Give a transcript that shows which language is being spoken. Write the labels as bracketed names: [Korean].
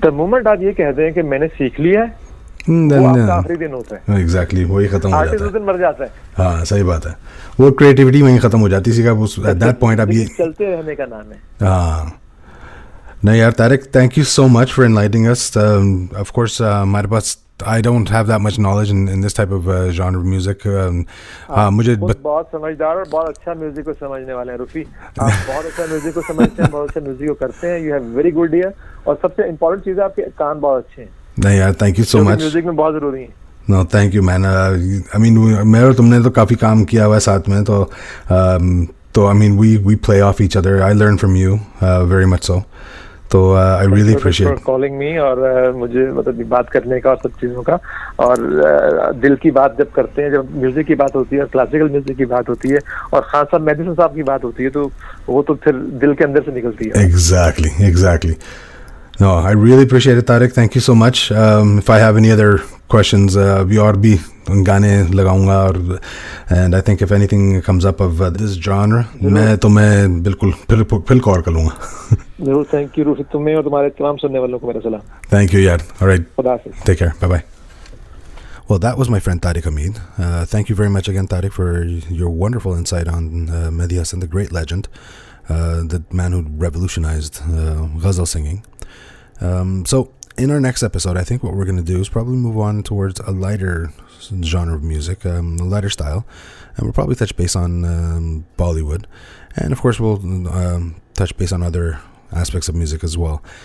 [English] the moment [Hindi] आप ये कहते हैं कि मैंने सीख लिया है, वो आपका आखिरी दिन होता है। एग्जैक्टली, वही खत्म हो जाता है, आर्टिस्ट उस दिन मर जाता है। हाँ, सही बात है, वो क्रिएटिविटी वहीं खत्म हो जाती है, [English] at that point [Hindi] अब ये चलते रहने का नाम है। हाँ नहीं यार, [English] Tariq, thank you so much for enlightening us. [Hindi] Of course हमारे पास [English] I don't have that much knowledge in this type of genre of music. [Hindi] मुझे बहुत समझदार और बहुत अच्छा म्यूजिक को समझने वाले हैं रूफी, आप बहुत अच्छा म्यूजिक को समझते हैं, बहुत अच्छा म्यूजिक को करते हैं, [English] you have very good ear, [Hindi] और सबसे इम्पोर्टेंट चीज़ है आपके कान बहुत अच्छे हैं। नहीं यार, [English] thank you so much, [Hindi] music में बहुत ज़रूरी है। [English] no thank you man, I mean [Hindi] मैं और तुमने तो काफ़ी काम किया हुआ है साथ में, [English] तो I mean we play off each other, I learn from you very much so, तो I really appreciate calling me, [Hindi] और मुझे मतलब बात करने का और सब चीज़ों का, और दिल की बात जब करते हैं, जब म्यूजिक की बात होती है, क्लासिकल म्यूजिक की बात होती है, और खान साहब मेडिसन साहब की बात होती है, तो वो तो फिर दिल के अंदर से निकलती है। [English] Exactly No, I really appreciate it, Tariq. Thank you so much. If I have any other questions, [Hindi] भी और भी गाने लगाऊंगा, और [English] and I think if anything comes up of this genre, [Hindi] मैं बिल्कुल फिर कॉल कर लूँगा। जरूर, थैंक यू रूफी, तुम्हें और तुम्हारे तमाम सुनने वालों को मेरा सलाम। [English] Thank you, यार। All right. [Hindi] खुदा हाफिज़। [English] Take care. Bye bye. Well, that was my friend Tariq Hameed. Thank you very much again, Tariq, for your wonderful insight on Mehdi Hasan, the great legend, the man who revolutionized ghazal singing. So in our next episode, I think what we're going to do is probably move on towards a lighter genre of music, a lighter style, and we'll probably touch base on Bollywood, and of course we'll touch base on other aspects of music as well.